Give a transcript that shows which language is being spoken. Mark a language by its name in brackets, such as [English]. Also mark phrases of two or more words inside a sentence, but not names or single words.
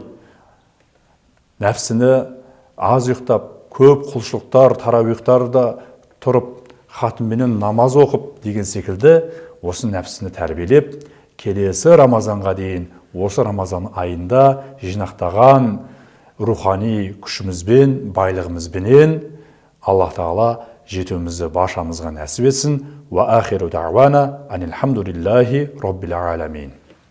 [Kazakh] Нәпсіні аз ұйықтап, көп құлшылықтар, тарауихтарда тұрып, хатымменен намаз оқып деген секілді осы нәпсіні тәрбиелеп, келесі Рамазанға дейін осы Рамазан айында жинақтаған рухани күшімізбен, байлығымызбенен Аллах Тағала жетуімізді баршамызға нәсіп етсін. [Arabic] وآخر دعوانا أن الحمد لله رب العالمين.